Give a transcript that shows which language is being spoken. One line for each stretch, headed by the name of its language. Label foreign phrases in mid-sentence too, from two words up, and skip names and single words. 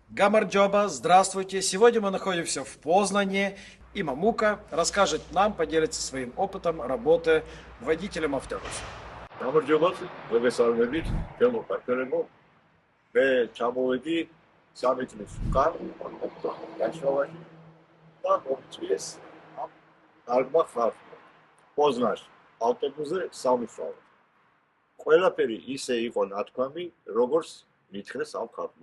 Russian: Гамарджоба, здравствуйте. Сегодня мы находимся в Познане, и Мамука расскажет нам, поделится своим опытом работы водителем автобуса.
Georgian: გამარჯობათ, მოგესალმებით, ჩემო პარტნიორებო. მე ჩამოვედი 3 წლის უკან გაშოვაში და მომწვიეს ამ კარგმა ხალხმა. პოზნანში ავტობუსზე სამუშაო. ყველაფერი ისე იყო ნათქვამი, როგორც მითხრეს ამ ხალხმა.